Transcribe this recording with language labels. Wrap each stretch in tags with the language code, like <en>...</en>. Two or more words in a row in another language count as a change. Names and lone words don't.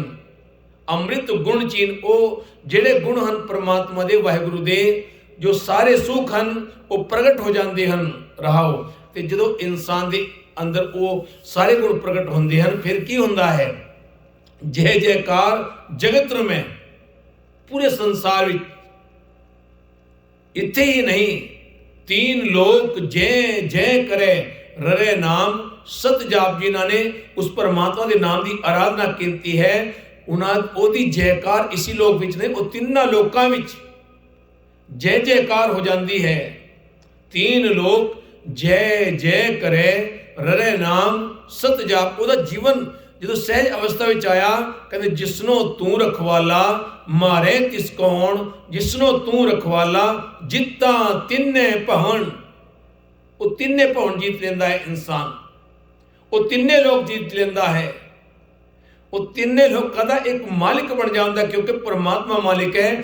<pa>ਅੰਮ੍ਰਿਤ ਗੁਣ ਚੀਨ, ਉਹ ਜਿਹੜੇ ਗੁਣ ਹਨ ਪਰਮਾਤਮਾ ਦੇ, ਵਾਹਿਗੁਰੂ ਦੇ, ਜੋ ਸਾਰੇ ਸੁੱਖ ਹਨ ਉਹ ਪ੍ਰਗਟ ਹੋ ਜਾਂਦੇ ਹਨ। ਰਹਾਓ ਤੇ ਜਦੋਂ ਇਨਸਾਨ ਦੇ ਅੰਦਰ ਉਹ ਸਾਰੇ ਗੁਣ ਪ੍ਰਗਟ ਹੁੰਦੇ ਹਨ, ਫਿਰ ਕੀ ਹੁੰਦਾ ਹੈ? ਜੈ ਜੈਕਾਰ ਜਗਤ ਰਮੈ, ਪੂਰੇ ਸੰਸਾਰ ਵਿੱਚ, ਇੱਥੇ ਹੀ ਨਹੀਂ, तीन लोक जय जय करे ररे नाम सत जाप।</pa> <hi>जिन्हां ने उस परमात्मा के नाम की आराधना की है, उन्होंने जयकार इसी लोक विच ने, वो</hi> <pa>ਤਿੰਨਾ ਲੋਕਾਂ ਵਿਚ</pa> <hi>जय जयकार हो जाती है।</hi> <pa>तीन लोक जय जय करे ररे नाम सत जाप। ਉਹਦਾ जीवन ਜਦੋਂ ਸਹਿਜ ਅਵਸਥਾ ਵਿੱਚ ਆਇਆ, ਕਹਿੰਦੇ ਜਿਸਨੋਂ ਤੂੰ ਰਖਵਾਲਾ ਮਾਰੇ ਤਿਸ ਕੌਣ, ਜਿਸਨੋਂ ਤੂੰ ਰਖਵਾਲਾ ਜਿੱਤਾਂ ਤਿੰਨੇ ਭਵਨ। ਉਹ ਤਿੰਨੇ ਭਵਨ जीत ਲੈਂਦਾ ਹੈ ਇਨਸਾਨ, ਉਹ ਤਿੰਨੇ ਲੋਕ जीत ਲੈਂਦਾ ਹੈ, ਉਹ ਤਿੰਨੇ ਲੋਕਾਂ ਦਾ ਇੱਕ ਮਾਲਿਕ ਬਣ ਜਾਂਦਾ, ਕਿਉਂਕਿ ਪਰਮਾਤਮਾ ਮਾਲਿਕ ਹੈ।</pa>